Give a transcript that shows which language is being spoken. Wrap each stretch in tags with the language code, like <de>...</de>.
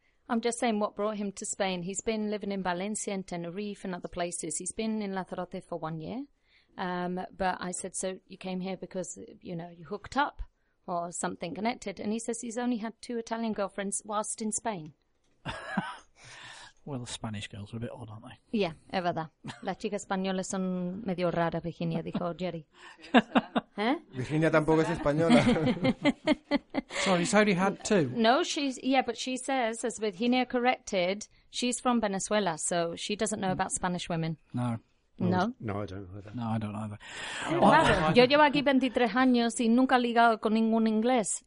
<en>I'm just saying what brought him to Spain. He's been living in Valencia and Tenerife and other places. He's been in Lanzarote for 1 year. But I said, so you came here because, you hooked up or something connected. And he says he's only had two Italian girlfriends whilst in Spain. Well, the Spanish girls are a bit odd, aren't they? Yeah,</en> <es>es verdad. Las chicas españolas son medio raras, Virginia, dijo Jerry. Virginia tampoco es española.</es> <en>Sorry, he's only had two. No, but she says, as Virginia corrected, she's from Venezuela, so she doesn't know about Spanish women. No. No. No, I don't either. No, I don't either.</en> <es>Claro, yo llevo aquí 23 años y nunca he ligado con ningún inglés.</es>